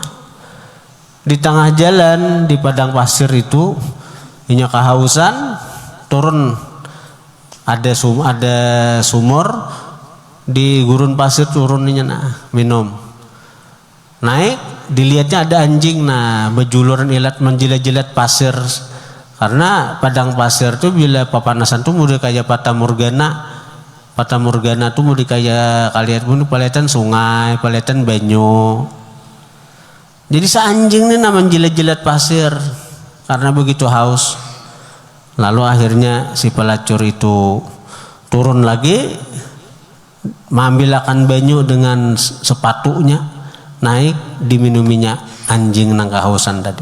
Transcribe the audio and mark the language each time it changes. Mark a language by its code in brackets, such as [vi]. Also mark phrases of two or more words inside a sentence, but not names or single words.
[bjn] Di tengah jalan di padang pasir itu, inya kehausan, turun ada sumur di gurun pasir, turunnya minum. Naik, dilihatnya ada anjing bejuluran ilat menjilat-jilat pasir. Karena padang pasir tuh bila papanasan tuh mudah kayak Fata Morgana tuh mudah kayak kalian pun paliatan sungai, paliatan banyu. [id] Jadi seanjing ini menjilat-jilat pasir karena begitu haus. [bjn] Lalu akhirnya si pelacur itu turun lagi, mengambilkan banyu dengan sepatunya, naik, diminuminya anjing nang kehausan tadi.